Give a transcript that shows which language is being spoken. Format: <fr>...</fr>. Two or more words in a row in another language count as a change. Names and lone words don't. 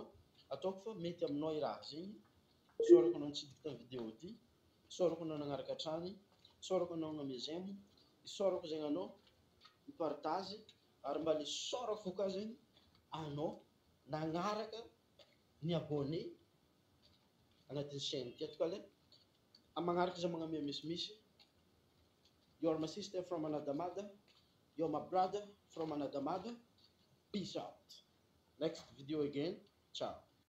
<mg>Ataoko fa mety aminao i raha zegny, sorako anao nitsidiky tamin'ny vidéo ty, sorako anao nagnaraka hatrany, sorako anao nagname j'aime, sorako zegny anao mipartage, ary mba le sorako koa zegny anao nagnaraka ny abonné agnatin'ny chaîne ty. Atoko le magnaraka za magname misimisy,</mg> <en>you're my sister from another mother, you're my brother from another mother, peace out. Next video again, ciao.</en>